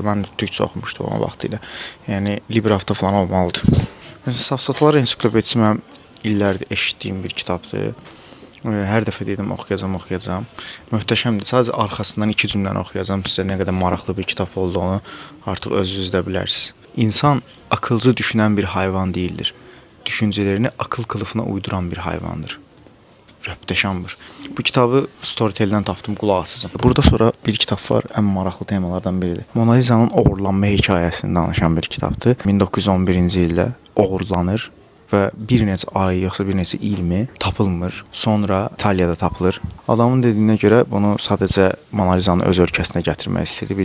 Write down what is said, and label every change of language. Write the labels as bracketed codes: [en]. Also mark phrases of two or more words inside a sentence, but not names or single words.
[az] Mən türkcə oxumuşdum o vaxtilə. Yəni Librafda falan olmalıdır. Məsələn, Safsatalar ensiklopedisi mənim illərdir eşitdiyim bir kitabdır. Hər dəfə dedim oxuyacam. Möhtəşəmdir. Sadəcə arxasından 2 cümləni oxuyacam. Sizə nə qədər maraqlı bir kitab olduğunu artıq özünüz də bilərsiniz. [tr] İnsan akılcı düşünən bir hayvan değildir. Düşüncelerini akıl kılıfına uyduran bir hayvandır. [az] Röpteşandır. Bu kitabı Storytel'dən tapdım, qulaq asacağım. Burada sonra bir kitab var, ən maraqlı temalardan biridir. Mona Lisa'nın oğurlanma hekayəsini danışan bir kitabdır. 1911-ci ildə oğurlanır və bir neçə ay yoxsa bir neçə il mi tapılmır. Sonra İtaliyada tapılır. Adamın dediyinə görə bunu sadəcə Mona Lisa'nı öz ölkəsinə gətirmək istəyirdi.